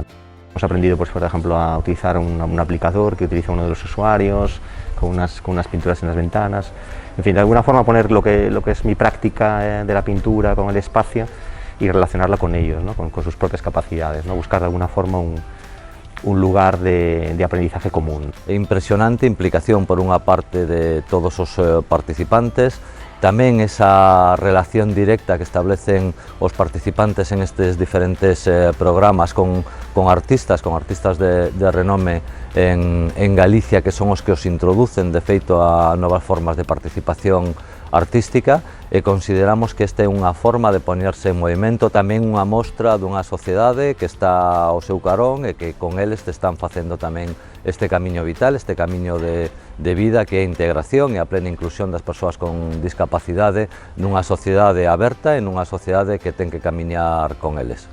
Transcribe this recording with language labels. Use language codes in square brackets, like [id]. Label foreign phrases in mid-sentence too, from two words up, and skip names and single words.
[es] Hemos aprendido, pues, por ejemplo, a utilizar un aplicador que utiliza uno de los usuarios, con unas pinturas en las ventanas. En fin, de alguna forma poner lo que es mi práctica de la pintura con el espacio y relacionarla con ellos, ¿no?, con sus propias capacidades, ¿no?, buscar de alguna forma un lugar de aprendizaje común. [gl] Impresionante implicación por unha parte de todos os participantes, tamén esa relación directa que establecen os participantes en estes diferentes programas con artistas de renome en Galicia, que son os que os introducen de feito a novas formas de participación artística, e consideramos que esta é unha forma de poñerse en movimento, tamén unha mostra dunha sociedade que está ao seu carón e que con eles te están facendo tamén este camiño vital, este camiño de vida que é a integración e a plena inclusión das persoas con discapacidade nunha sociedade aberta e nunha sociedade que ten que camiñar con eles.